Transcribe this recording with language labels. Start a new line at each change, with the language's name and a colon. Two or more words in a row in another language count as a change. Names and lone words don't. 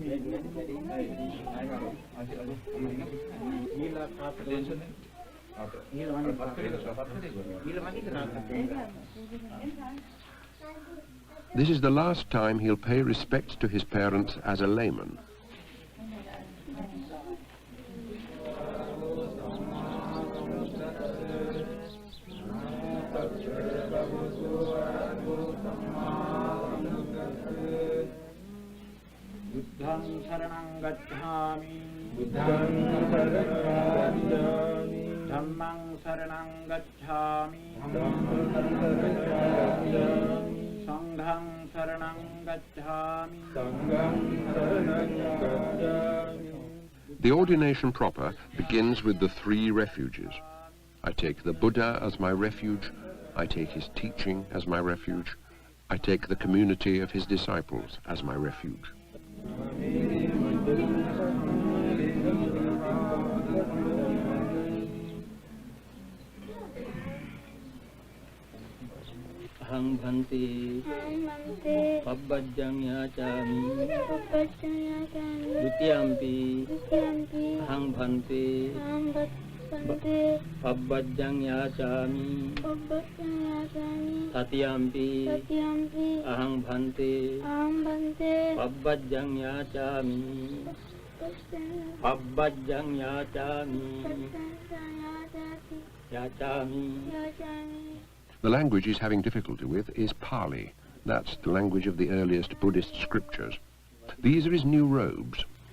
English: This is the last time he'll pay respect to his parents as a layman.
Pali: Buddhang saranang gacchami, Dhammang saranang gacchami, Sanghang saranang gacchami.
English: The ordination proper begins with the three refuges. I take the Buddha as my refuge, I take his teaching as my refuge, I take the community of his disciples as my refuge.
Pali: Ahang bhante pabbajjang yachami dutiyampi ahang bhante pabbajjang yachami tatiyampi ahang bhante pabbajjang yachami.
English: The language he's having difficulty with is Pali. That's the language of the earliest Buddhist scriptures. These are his new robes.